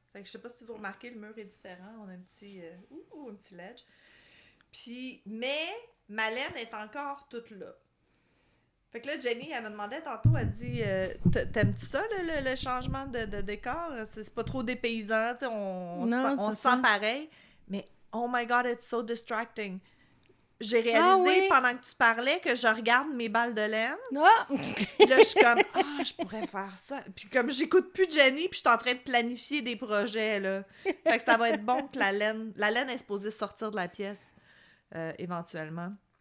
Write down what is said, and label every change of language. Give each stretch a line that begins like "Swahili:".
French: Fait que je sais pas si vous remarquez, le mur est différent. On a un petit, un petit ledge. Puis, mais ma laine est encore toute là. Fait que là, Jenny, elle me demandait tantôt, elle dit t'aimes-tu ça, le changement de décor? C'est pas trop dépaysant, tu sais, on se sent pareil.
English: Mais, oh my God, it's so distracting.
French: J'ai réalisé pendant que tu parlais que je regarde mes balles de laine. Ah! Puis là, je suis comme, je pourrais faire ça. Puis comme j'écoute plus Jenny, puis je suis en train de planifier des projets, là. Fait que ça va être bon que la laine est supposée sortir de la pièce, éventuellement.